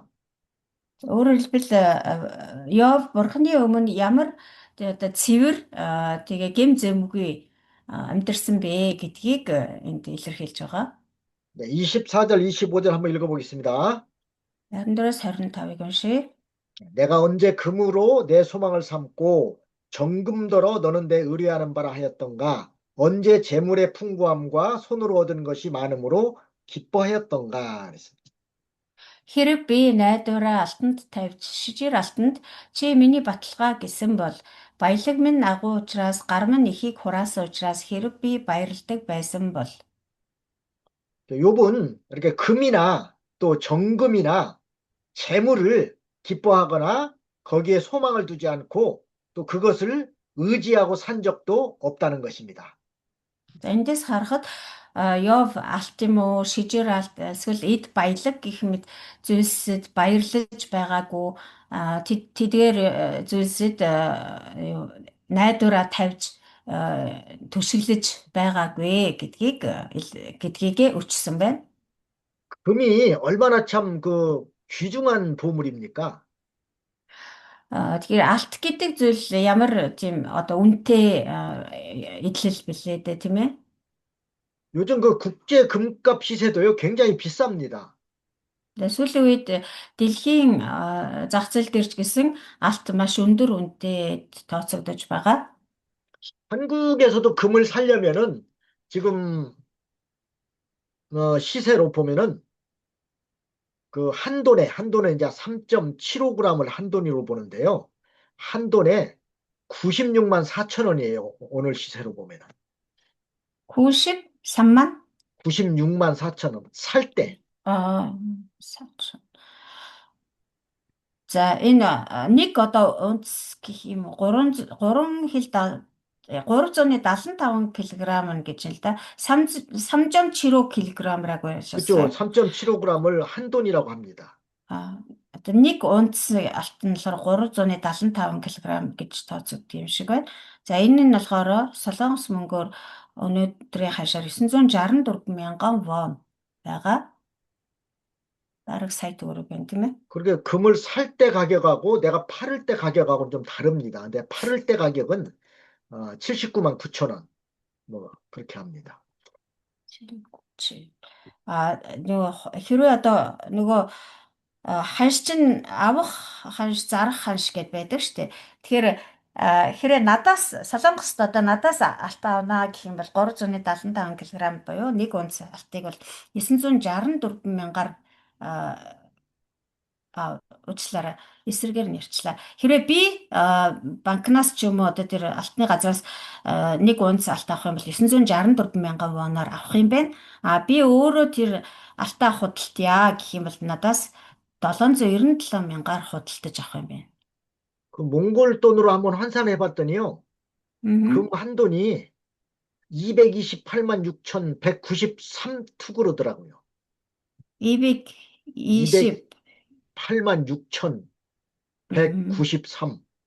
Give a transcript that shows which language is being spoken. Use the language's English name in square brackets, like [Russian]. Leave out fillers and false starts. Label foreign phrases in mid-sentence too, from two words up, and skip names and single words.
[Mongolian] Өөрөөр хэлбэл Йов бурхны өмнө ямар одоо цэвэр тэгээ гэм зэмгүй амьдэрсэн бэ гэдгийг энд илэрхийлж байгаа. [Korean] 네, 24절, 25절 한번 읽어보겠습니다. [Mongolian] 24-аас 25-ыг уншъя. [Korean] 내가 언제 금으로 내 소망을 삼고 정금더러 너는 내 의뢰하는 바라 하였던가? 언제 재물의 풍부함과 손으로 얻은 것이 많음으로 기뻐하였던가? 그랬습니다. [Mongolian] Хэрэг би найдвараа алтанд тавьж шижир алтанд чи миний баталгаа гэсэн бол баялаг минь агуу учраас гар минь ихийг хураасан учраас хэрэг би баярладаг байсан бол. [Korean] 욥은 이렇게 금이나 또 정금이나 재물을 기뻐하거나 거기에 소망을 두지 않고 또 그것을 의지하고 산 적도 없다는 것입니다. [Mongolian] За эндээс харахад Йов алт юм уу, шижир алт эсвэл эд баялаг гэх мэт зүйлсэд баярлаж байгаагүй тэдгээр зүйлсэд найдвараа тавьж түшиглэж байгаагүй гэдгийг өчсөн байна. [Korean] 금이 얼마나 참 그 귀중한 보물입니까? [Mongolian] Тэгэхээр алт гэдэг зүйл ямар тийм одоо үнэтэй эдлэл билээ дээ тийм ээ. [Korean] 요즘 그 국제 금값 시세도요 굉장히 비쌉니다. [Mongolian] Сүүлийн үед дэлхийн зах зээл дээр ч гэсэн алт маш өндөр үнэтэй тооцогдож байгаа. [Korean] 한국에서도 금을 사려면은 지금 시세로 보면은 그 한 돈에 이제 3.75g을 한 돈으로 보는데요. 한 돈에 96만 4천 원이에요. 오늘 시세로 보면은. 93만? 96만 4천 원. 살 때. 4천. [Mongolian] За энэ нэг одоо унц гэх юм 375 кг гэж л да. [Korean] 3.75 kg-라고 그죠? 하셨어요. 3.75g을 한 돈이라고 합니다. [Mongolian] Одоо нэг унц алт нь болохоор 375 кг гэж тооцогдсон юм шиг байна. За энэ нь болохоор солонгос мөнгөөр өнөөдрийн хашаар 964 мянган вон байгаа. бараг сая төгрөг байна тийм ээ. [Korean] 그렇게 금을 살 때 가격하고 내가 팔을 때 가격하고는 좀 다릅니다. 근데 팔을 때 가격은 79만 9천 원. 뭐 그렇게 합니다. 7. [Mongolian] нөгөө хэрвээ одоо нөгөө ханш чинь авах ханш зарах ханш гэдээ байдаг штэ. Тэгэхээр хэрэг надаас солонгост одоо надаас алт авнаа гэх юм бол 375 кг буюу нэг унц алтыг бол 964 мянгаар уучлаарай эсрэгээр нэрчлээ. Хэрвээ би банкнаас ч юм уу одоо тэр алтны газраас нэг унц алт авах юм бол 964 мянган воноор авах юм байна. Би өөрөө тэр алтаа худалдъя гэх юм бол надаас 797 мянгаар худалдаж авах юм байна. [Korean] 그 몽골 돈으로 한번 환산해 봤더니요. 금 음, 한 돈이 228만 6,193 투구로더라고요. 220, 208만 음, 6,193.